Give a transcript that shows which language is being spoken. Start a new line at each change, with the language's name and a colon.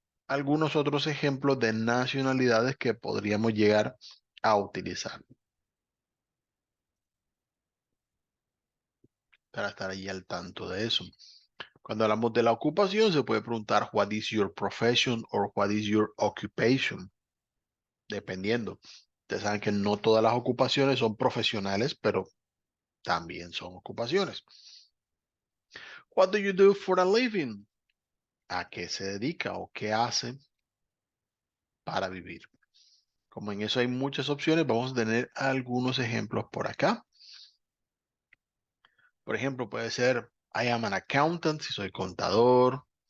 Spanish: algunos otros ejemplos de nacionalidades que podríamos llegar a utilizar para estar ahí al tanto de eso. Cuando hablamos de la ocupación, se puede preguntar
English: what is your profession or what is your occupation,
Spanish: dependiendo. Ustedes saben que no todas las ocupaciones son profesionales, pero también son ocupaciones.
English: What do you do for a living?
Spanish: ¿A qué se dedica o qué hace para vivir? Como en eso hay muchas opciones, vamos a tener algunos ejemplos por acá. Por ejemplo, puede ser
English: I am an accountant
Spanish: si soy contador.